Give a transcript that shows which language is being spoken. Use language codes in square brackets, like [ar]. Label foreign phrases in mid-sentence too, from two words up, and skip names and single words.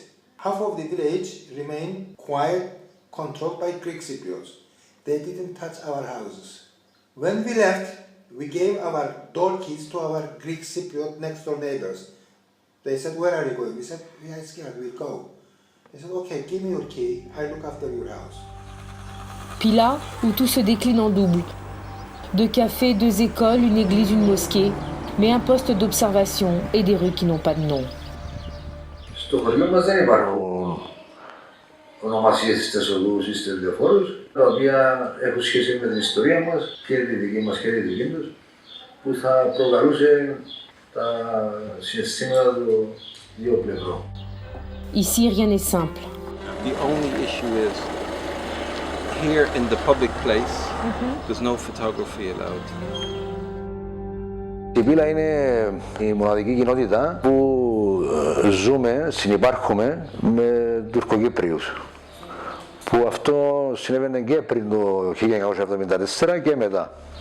[en] Half of the village remained quiet, controlled by Greek Cypriots. They didn't touch our houses. When we left, we gave our door keys to our Greek Cypriot next door neighbors. They said, "Where are you going?" We said, "We are scared, we'll go." They said, "Okay, give me your key, I look after your house." [fr] Pila, où tout se décline en double. 2 cafés, 2 écoles, une église, une mosquée, mais un poste d'observation et des rues qui n'ont pas de nom. [el] Στο χωριό μας δεν υπάρχουν ονομασίες στις οδούς ή στους λεωφόρους, τα οποία έχουν σχέση με την ιστορία μας, και τη δική μας και τη δική τους, που θα προκαλούσε τα συναισθήματα των δύο πλευρών. [fr] Ici, rien n'est simple. [en] The only issue is here in the public place, there's no photography allowed. [el] Η Πύλα είναι η μοναδική κοινότητα που ζούμε, συνυπάρχουμε με Τουρκοκύπριους. Που αυτό συνέβαινε και πριν το 1974 και μετά.